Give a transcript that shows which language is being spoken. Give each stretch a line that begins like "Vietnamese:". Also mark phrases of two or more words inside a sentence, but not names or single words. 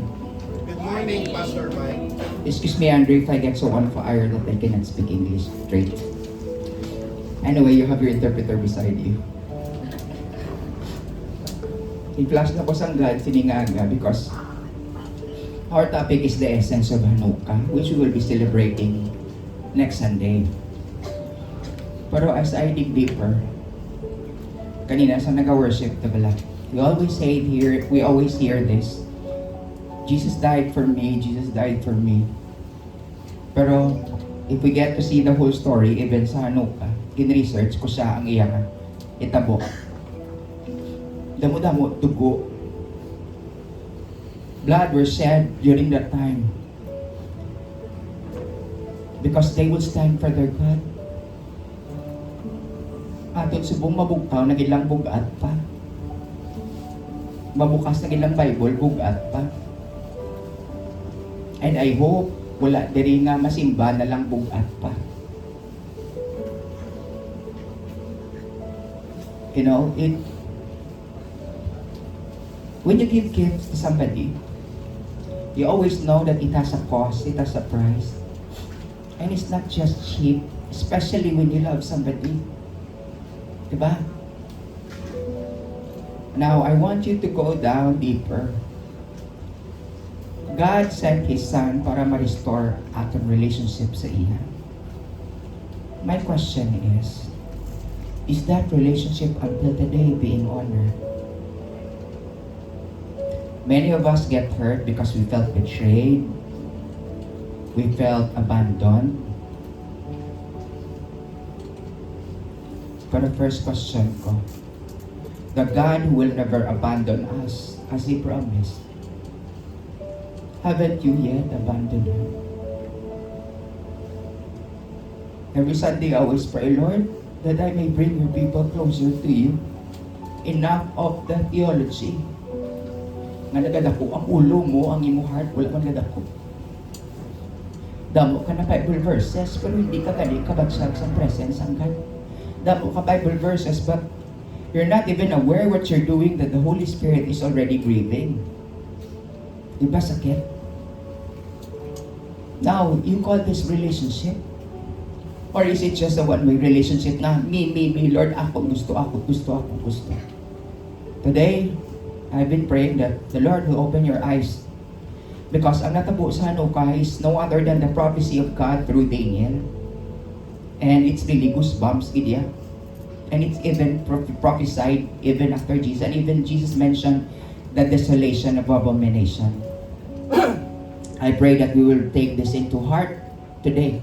English: Good morning, Pastor Mike. Excuse me, Andrew, if I get so on fire that I cannot speak English straight. Anyway, you have your interpreter beside you.
Hiligaynon: I-flash na ko sa God, siningaga,
English: because our topic is the essence of Hanukkah, which we will be celebrating next Sunday. Pero as I dig deeper,
Hiligaynon: kanina sa nag-worship, diba?
English: We always hear this. Jesus died for me, Jesus died for me. Pero if we get to see the whole story, even sa Hanukkah,
Hiligaynon: gin-research ko siya ang iyang itabo. Damo-damo, dugo.
English: Blood were shed during that time. Because they would stand for their God.
Hiligaynon: Aton subong mabugtaw, nagilang bugat pa. Mabukas na ilang Bible, bugat pa.
English: And I hope
Hiligaynon: wala diri nga masimba na lang bugat pa.
English: You know, when you give gifts to somebody, you always know that it has a cost, it has a price. And it's not just cheap, especially when you love somebody.
Hiligaynon: Diba?
English: Now, I want you to go down deeper. God sent His Son
Hiligaynon: para ma-restore atong relationship sa iya.
English: My question is that relationship until today being honored? Many of us get hurt because we felt betrayed. We felt abandoned. But the first question ko, the God who will never abandon us, as He promised, haven't you yet abandoned Him? Every Sunday I always pray, Lord, that I may bring your people closer to you. Enough of the theology.
Hiligaynon: Nga nagadako ang ulo mo, ang imo heart, wala man nagadako. Damo ka na Bible verses, pero hindi ka gali kabagsag sa presence ang God. Damo ka
English: Bible verses, but you're not even aware what you're doing, that the Holy Spirit is already grieving.
Hiligaynon: Diba sakit?
English: Now, you call this relationship? Or is it just a one-way relationship na me, Lord,
Hiligaynon: ako gusto.
English: Today, I've been praying that the Lord will open your eyes. Because
Hiligaynon: ang natabo sa
English: Hanukkah is no other than the prophecy of God through Daniel. And it's really goosebumps, Gideon. And it's even prophesied even after Jesus. And even Jesus mentioned the desolation of abomination. I pray that we will take this into heart today.